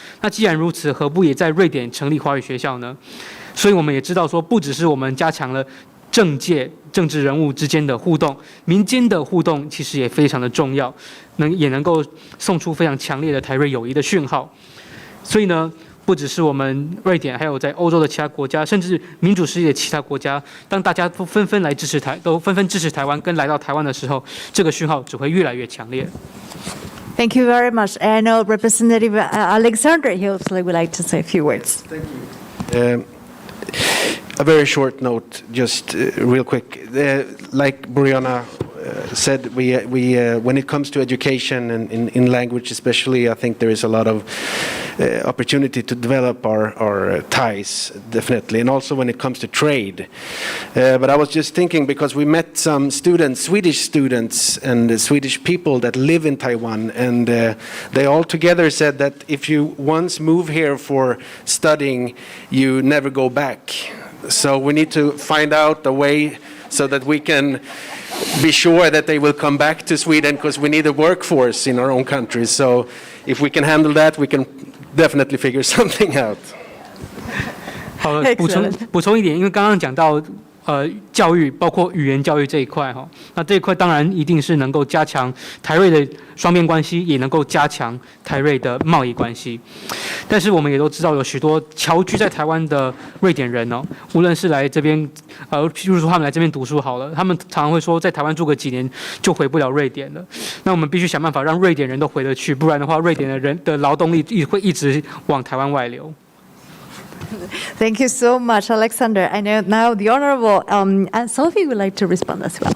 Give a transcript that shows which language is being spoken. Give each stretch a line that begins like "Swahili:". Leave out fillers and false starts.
Chinese: 那既然如此，何不也在瑞典成立华语学校呢？所以我们也知道说，不只是我们加强了政界政治人物之间的互动，民间的互动其实也非常的重要，也能够送出非常强烈的台瑞友谊的讯号。所以呢，不只是我们瑞典，还有在欧洲的其他国家，甚至民主世界的其他国家，当大家都纷纷支持台湾，跟来到台湾的时候，这个讯号只会越来越强烈。
English: Thank you very much. I know Representative Alexander Hilsley would like to say a few words. Thank you. A very short note, just real quick. Like Boriana said, we when it comes to education and in language especially, I think there is a lot of opportunity to develop our ties, definitely, and also when it comes to trade. But I was just thinking, because we met some students, Swedish students and Swedish people that live in Taiwan, and they all together said that if you once move here for studying, you never go back. So we need to find out a way so that we can be sure that they will come back to Sweden, because we need a workforce in our own country. So if we can handle that, we can definitely figure something out.
Chinese: 好了，补充一点，因为刚刚讲到教育，包括语言教育这一块哈，那这一块当然一定是能够加强台瑞的双边关系，也能够加强台瑞的贸易关系。但是我们也都知道，有许多侨居在台湾的瑞典人哦，无论是来这边譬如说他们来这边读书好了，他们常常会说在台湾住个几年就回不了瑞典了。那我们必须想办法让瑞典人都回得去，不然的话，瑞典的人的劳动力会一直往台湾外流。
English: Thank you so much, Alexander. I know now the Honourable Sophie would like to respond as well.